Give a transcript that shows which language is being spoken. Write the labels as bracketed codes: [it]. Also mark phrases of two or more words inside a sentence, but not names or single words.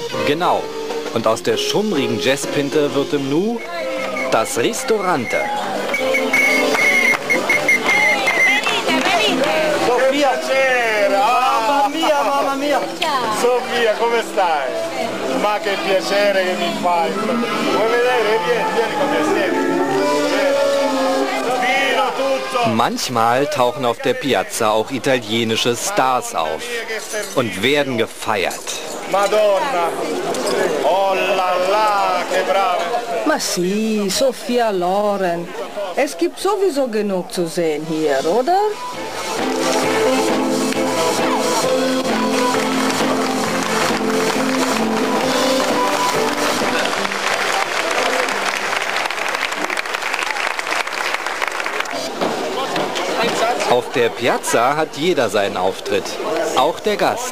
[de] Genau. Und aus der schummrigen Jazzpinte wird im Nu das Ristorante. [it] Sofia, mamma mia. Sofia, come stai? Ma che piacere che mi fai. Vuoi vedere? Vieni con me, siedi. Vino, tutto. [de] Manchmal tauchen auf der Piazza auch italienische Stars auf und werden gefeiert. [it] Madonna. Oh la la, che brava. Ma sì, Sophia Loren. [de] Es gibt sowieso genug zu sehen hier, oder? Auf der Piazza hat jeder seinen Auftritt, auch der Gast.